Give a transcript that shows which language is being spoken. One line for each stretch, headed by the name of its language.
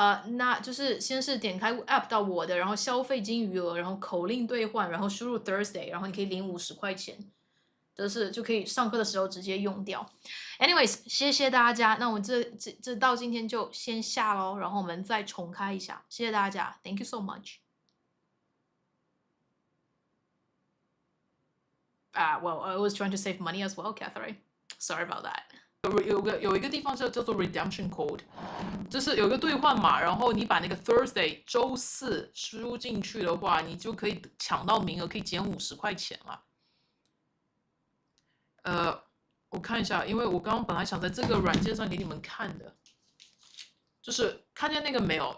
Chinese: 那就是先是点开 app 到我的，然后消费金余额，然后口令兑换，然后输入 Thursday， 然后你可以领50块钱。就可以上课的时候直接用掉。Anyways， 谢谢大家。那我们这到今天就先下咯，然后我们再重开一下。谢谢大家 ，
English: Thank you so much。 Well, I was trying to save money as well, Catherine. Sorry about that.
Chinese: 有一个地方叫做 redemption code， 就是有一个兑换码，然后你把那个 Thursday 周4输入进去的话，你就可以抢到名额，可以减50块钱了。我看一下，因为我刚刚本来想在这个软件上给你们看的，就是看见那个没有？